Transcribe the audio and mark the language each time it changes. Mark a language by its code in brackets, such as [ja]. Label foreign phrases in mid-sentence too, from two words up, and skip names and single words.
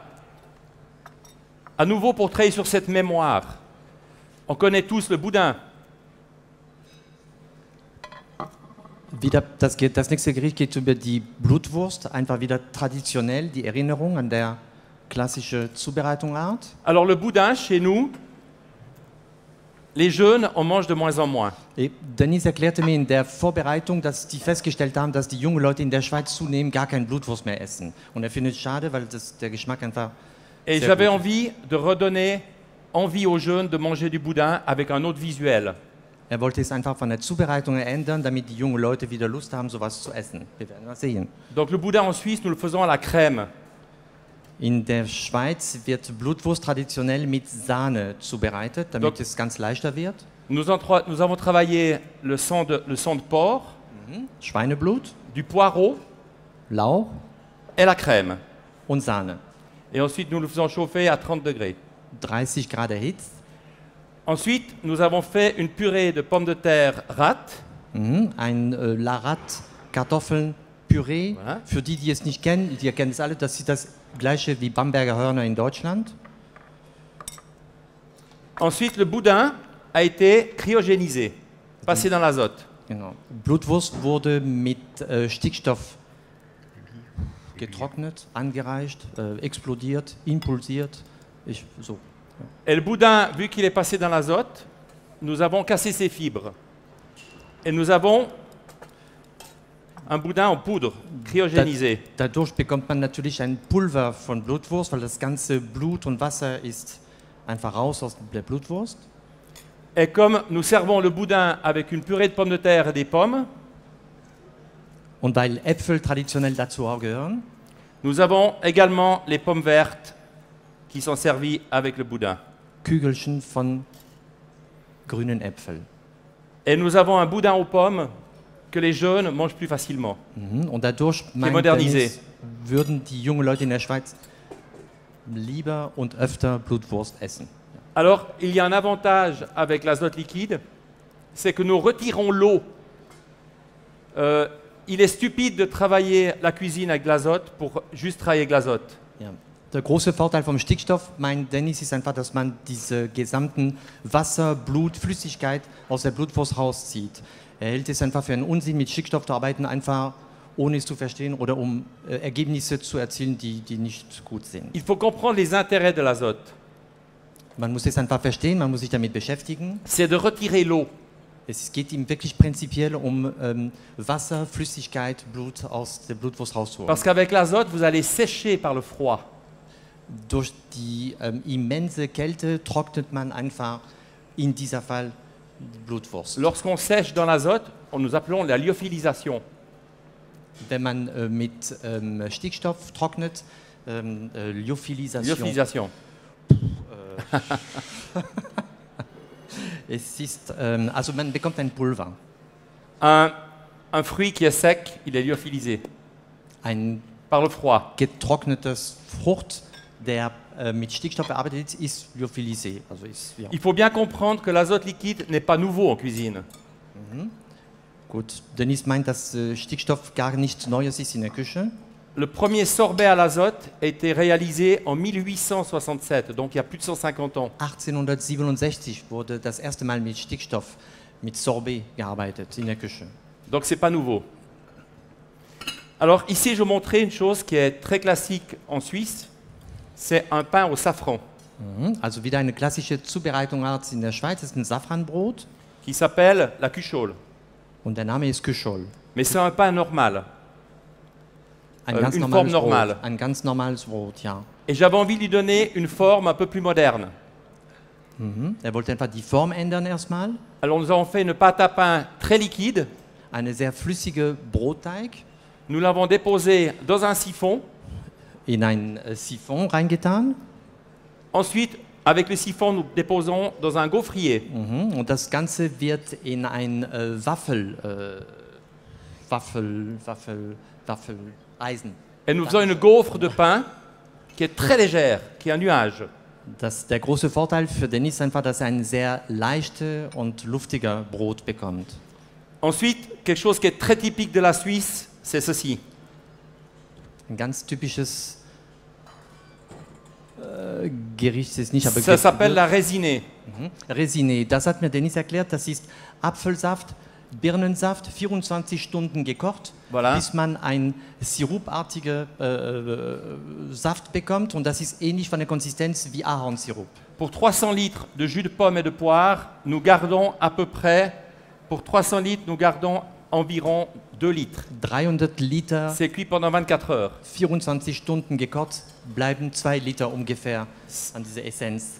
[fr] À nouveau pour travailler sur cette mémoire. On connaît tous le boudin. [de] Wieder, das nächste Gericht geht über die Blutwurst. Einfach wieder traditionell die Erinnerung an der klassische Zubereitungsart. [fr] Alors le boudin, chez nous, les jeunes, on mange de moins en moins. [de] Dennis erklärte mir in der Vorbereitung, dass die festgestellt haben, dass die jungen Leute in der Schweiz zunehmend gar kein Blutwurst mehr essen. Und er findet es schade, weil der Geschmack einfach [fr] Et [de] sehr [fr] j'avais [de] gut [fr] envie de redonner envie aux jeunes de manger du boudin avec un autre visuel. [de] Er wollte es einfach von der Zubereitung ändern, damit die jungen Leute wieder Lust haben, sowas zu essen. Wir werden mal sehen. [fr] Donc le boudin en Suisse, nous le faisons à la crème. [de] In der Schweiz wird Blutwurst traditionell mit Sahne zubereitet, damit es ganz leichter wird. [fr] Nous avons travaillé le sang de porc, [de] Schweineblut, [fr] du poireau [de] Lauch [fr] et la crème. [de] und Sahne. [fr] Et ensuite, nous le faisons chauffer à 30 degrés. [de] 30 Grad erhitzt. [fr] Ensuite, nous avons fait une purée de pommes de terre rate. [de] Ein Larat, Kartoffeln, Püree. [fr] Voilà. [de] Für die, die es nicht kennen, die kennen es alle, das ist das gleiche wie Bamberger Hörner in Deutschland. [fr] Ensuite, le boudin a été cryogénisé, passé dans l'azote. [de] Genau. Blutwurst wurde mit Stickstoff getrocknet, angereicht, explodiert, impulsiert. So. [fr] Et le boudin, vu qu'il est passé dans l'azote, nous avons cassé ses fibres. Et nous avons un boudin en poudre, cryogénisé. [de] Dadurch bekommt man natürlich ein Pulver von Blutwurst, weil das ganze Blut und Wasser ist einfach raus aus der Blutwurst. [fr] Et comme nous servons le boudin avec une purée de pommes de terre et des pommes, [de] Und weil Äpfel traditionell dazu auch gehören, [fr] nous avons également les pommes vertes qui sont servies avec le boudin. [de] Kügelchen von grünen Äpfeln. [fr] Et nous avons un boudin aux pommes que les jeunes mangent plus facilement. [de] Und dadurch meint [fr] modernisé. [de] Dennis, würden die jungen Leute in der Schweiz lieber und öfter Blutwurst essen. [fr] Alors, il y a un avantage avec l'azote liquide, c'est que nous retirons l'eau. Il est stupide de travailler la cuisine avec de l'azote pour juste travailler avec de l'azote. [de] Ja. Der große Vorteil vom Stickstoff, meint Dennis, ist einfach, dass man diese gesamten Wasser, Blut, Flüssigkeit aus der Blutwurst rauszieht. Er hält es einfach für einen Unsinn, mit Stickstoff zu arbeiten, einfach ohne es zu verstehen oder um Ergebnisse zu erzielen, die nicht gut sind. [fr] Il faut comprendre les intérêts de l'azote. [de] Man muss es einfach verstehen, man muss sich damit beschäftigen. [fr] C'est de retirer l'eau. [de] Es geht ihm wirklich prinzipiell um Wasser, Flüssigkeit, Blut aus der Blutwurst rauszuholen. [fr] Parce qu'avec l'azote, vous allez sécher par le froid. [de] Durch die immense Kälte trocknet man einfach in dieser Fall die Blutwurst. [fr] Lorsqu'on sèche dans l'azote, nous appelons la lyophilisation. [de] Wenn man mit Stickstoff trocknet, Lyophilisation. Lyophilisation. Es ist, also man bekommt ein Pulver. [fr] Un fruit qui est sec, il est lyophilisé [de] Ein [fr] par le froid. [de] getrocknetes Frucht, der mit Stickstoff bearbeitet ist lyophilisé. Also ist, ja. [fr] Il faut bien comprendre que l'azote liquide n'est pas nouveau en cuisine. [de] Gut, Dennis meint, dass Stickstoff gar nichts Neues ist in der Küche. [fr] Le premier sorbet à l'azote a été réalisé en 1867, donc il y a plus de 150 ans. [de] 1867 wurde das erste Mal mit Stickstoff, mit Sorbet gearbeitet in der Küche. [fr] Donc c'est pas nouveau. Alors ici, je vais montrer une chose qui est très classique en Suisse, c'est un pain au safran, [de] Also wieder eine klassische Zubereitungsart in der Schweiz, das ist ein Safranbrot [fr] qui s'appelle la cuchole. [de] und der Name ist Küchol. [fr] Mais c'est un pain normal. [de] Ein [fr] Une [de] ganz [fr] forme [de] normales [fr] normale. [de] Brot. Ein ganz normales Brot, ja. [fr] Et j'avais envie de lui donner une forme un peu plus moderne. [de] Er wollte einfach die Form ändern erstmal. [fr] Alors nous avons fait une pâte à pain très liquide. [de] Eine sehr flüssige Brotteig [fr] Nous l'avons déposé dans un siphon. [de] in ein Siphon reingetan. [fr] Ensuite, avec le siphon, nous déposons dans un gaufrier. [de] Und das Ganze wird in ein Waffeleisen. [fr] Et nous faisons une gaufre de pain qui est très légère, qui est un nuage. [de] Der große Vorteil für Dennis ist einfach, dass er ein sehr leichte und luftiger Brot bekommt. [fr] Ensuite, quelque chose qui est très typique de la Suisse, c'est ceci. [de] Ein ganz typisches Gericht ist nicht, aber [fr] Ça s'appelle la résinée. [de] Resiné. Das hat mir Dennis erklärt. Das ist Apfelsaft, Birnensaft, 24 Stunden gekocht, [fr] Voilà. [de] bis man einen sirupartigen Saft bekommt. Und das ist ähnlich von der Konsistenz wie Ahornsirup. [fr] Pour 300 litres de jus de pomme et de poire, nous gardons à peu près, pour 300 litres, nous gardons environ 2 litres. [de] 300 Liter, [fr] C'est cuit pendant 24 heures. [de] 24 Stunden gekocht, bleiben 2 Liter ungefähr an dieser Essenz.